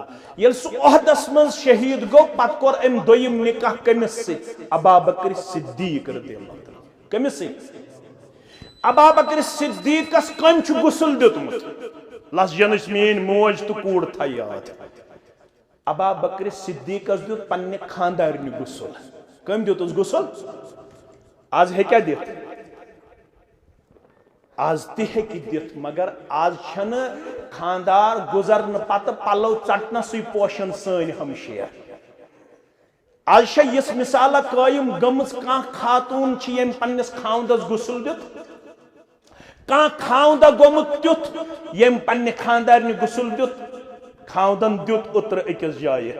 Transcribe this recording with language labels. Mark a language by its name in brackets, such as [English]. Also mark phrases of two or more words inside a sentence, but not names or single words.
[Kashmiri] ये ओहदस मज शहीद गो पत कोर अम दोयम निकाह कमिस से अबा बकर सिद्दीक [Arabic] رضي الله تعالى. [Kashmiri] कमिस से अबा बकर सिद्दीकस कम गुसल दितमुत लसजन मेन मोज तो कूड़ था याद। अबा बकर सिद्दीकस दित पन्ने खानदारनि गुसल। कम दितुस गुसल? आज है क्या दित? आज तह दित, मगर आज छन खानदार गुजरन पत पलव चटनस पोशन सन हमशेर। आज यस मिसाल कायम गमज कह खातून यम पन्नस खावंदस गुसल दित, कह खावंदा गोमुत त्युथ यम पन्ने खानदारनि गुसल दित, खावंदन दित उतर अकिस जाय।